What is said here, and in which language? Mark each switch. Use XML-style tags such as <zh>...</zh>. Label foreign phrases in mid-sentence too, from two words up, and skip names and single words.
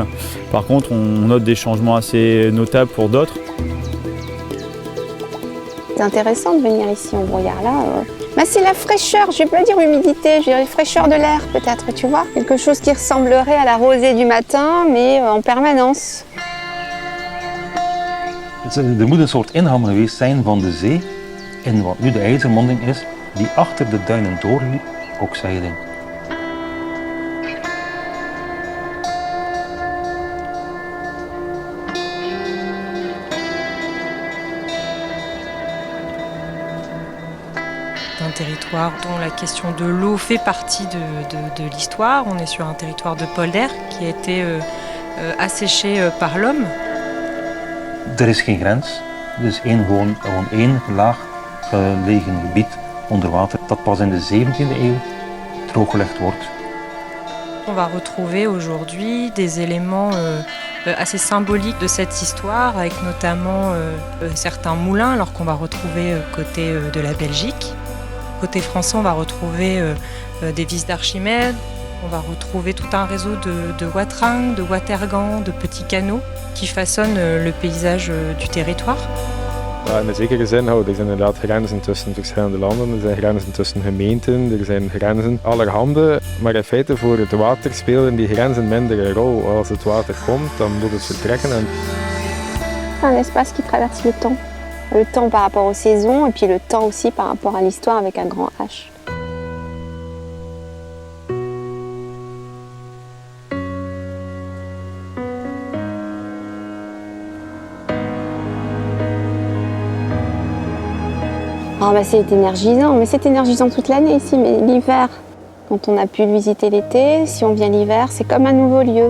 <fr>Par contre, on note des changements assez notables pour d'autres. C'est intéressant de venir ici en brouillard là. C'est la fraîcheur, je ne vais pas dire humidité, je dirais fraîcheur de l'air peut-être, tu vois. Quelque chose qui ressemblerait à la rosée du matin, mais en permanence.</fr> <nl>Er moet een soort inham geweest zijn van de zee, in wat nu de IJzermonding is, die achter de duinen doorliep, ook zeilen.</nl> <fr>Un territoire dont la question de l'eau fait partie de l'histoire. On est sur un territoire de polder qui a été asséché par l'homme.</fr> <nl>Er is geen grens. Er is gewoon één laag gelegen gebied onder water dat pas in de 17e eeuw drooggelegd wordt.</nl> <fr>On va retrouver aujourd'hui des éléments assez symboliques de cette histoire, avec notamment certains moulins, alors qu'on va retrouver côté de la Belgique. Côté français, on va retrouver des vis d'Archimède, on va retrouver tout un réseau de watrang, de watergans, de petits canaux qui façonnent le paysage du territoire.</fr> <nl>Ja, in een zekere zin houden er inderdaad grenzen tussen verschillende landen, er zijn grenzen tussen gemeenten, er zijn grenzen allerhande. Maar in feite voor het water spelen die grenzen minder een rol. Als het water komt, dan moet het vertrekken.</nl> <fr>Un espace qui traverse le temps. Le temps par rapport aux saisons et puis le temps aussi par rapport à l'histoire avec un grand H. C'est énergisant, mais c'est énergisant toute l'année ici, mais l'hiver, quand on a pu le visiter l'été, si on vient l'hiver, c'est comme un nouveau lieu.</fr>